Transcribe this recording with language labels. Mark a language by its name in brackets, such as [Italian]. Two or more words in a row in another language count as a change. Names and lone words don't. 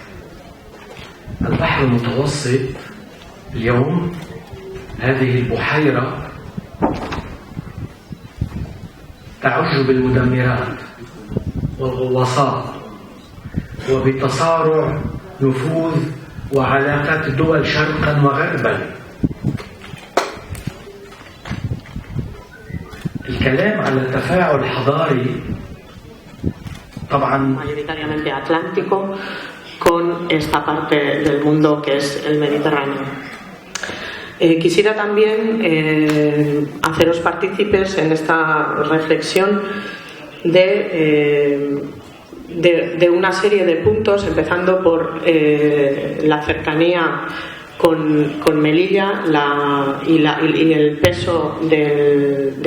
[Arabic] البحر المتوسط اليوم هذه البحيرة تعج بالمدمرات والغواصات وبتصارع نفوذ وعلاقات الدول شرقا وغربا. الكلام على التفاعل الحضاري طبعا [Spanish] mayoritariamente atlántico con esta parte del mundo que es el Mediterráneo. Quisiera también haceros partícipes en esta reflexión de una serie de puntos, empezando por la cercanía con Melilla y el peso de